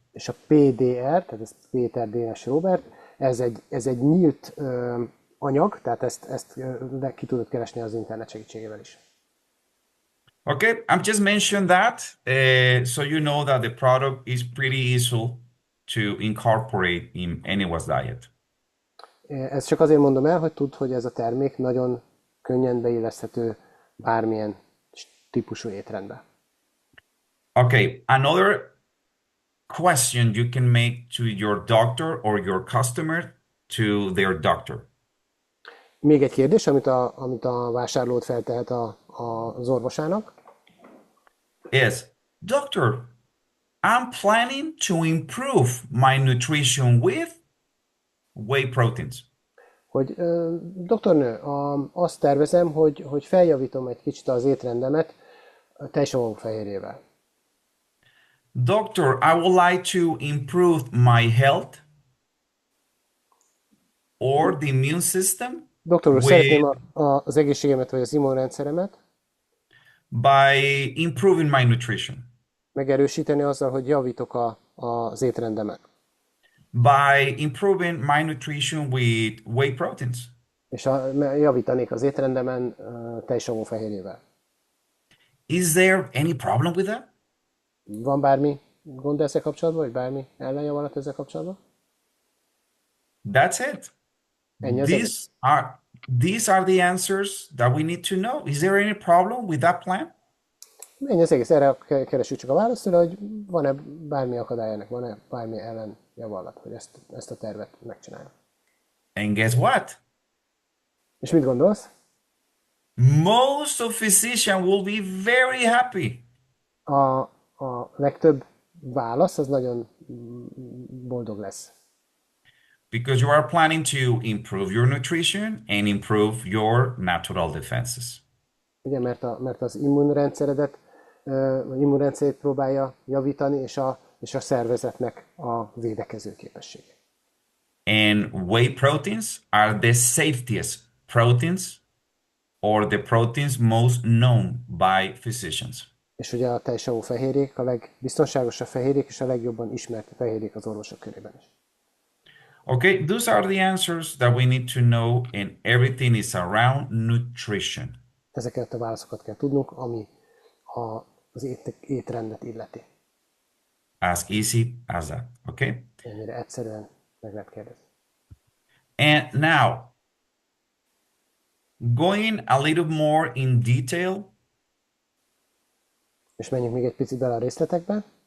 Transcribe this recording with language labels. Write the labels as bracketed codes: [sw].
[hu] És a PDR, tehát ez Péter Dénes Robert, ez egy nyílt anyag, tehát ezt ki tudod keresni az internet segítségével is. [en] Okay, I'm just mentioning that so you know that the product is pretty easy to incorporate in anyone's diet. [hu] Ezt csak azért mondom el, hogy tudd, hogy ez a termék nagyon könnyen beilleszthető bármilyen típusú étrendbe. [en] Okay, another question you can make to your doctor or your customer to their doctor. [hu] Még egy kérdés, amit a vásárlót feltehet az orvosának. [en] Is, doctor, I'm planning to improve my nutrition with whey proteins. [hu] Hogy doktornő, azt tervezem, hogy feljavítom egy kicsit az étrendemet tejsavófehérjével. [en] Doctor, I would like to improve my health or the immune system [hu] Doktor úr, [en] with, [hu] szeretném az egészségemet vagy az immunrendszeremet [en] by improving my nutrition, [hu] megerősíteni azzal, hogy javítok az étrendemet. [en] by improving my nutrition with whey proteins. [hu] És javítanék az étrendemen tejsavófehérjével. [en] Is there any problem with that? [hu] Van bármi gond ezzel kapcsolatban, vagy bármi ellenjavalat ezzel kapcsolatban? [en] That's it. [hu] Ennyi az [en] These are the answers that we need to know. Is there any problem with that plan? [hu] Ennyi az egész. Erre keresjük csak a választ, hogy van-e bármi akadály ennek, van-e bármi ellenjavalat, hogy ezt a tervet megcsinálja. [en] And guess what? [hu] És mit gondolsz? [en] Most of physicians will be very happy. [hu] A legtöbb válasz az nagyon boldog lesz. [en] Because you are planning to improve your nutrition and improve your natural defenses. [hu] Ugye, mert az immunrendszeredet, immunrendszerét próbálja javítani, és a szervezetnek a védekező képessége. [en] And whey proteins are the safest proteins or the proteins most known by physicians. [hu] És ugye a tejsavó fehérjék a legbiztonságosabb fehérjék, és a legjobban ismert fehérjék az orvosok körében is. [en] Okay, those are the answers that we need to know, and everything is around nutrition. [hu] Ezeket a válaszokat kell tudnunk, ami az étrendet illeti. [en] As easy as that, okay? [hu] Ennyire egyszerűen meg lehet kérdezni. [en] And now, going a little more in detail, [hu] És menjünk még egy picit bele a részletekbe.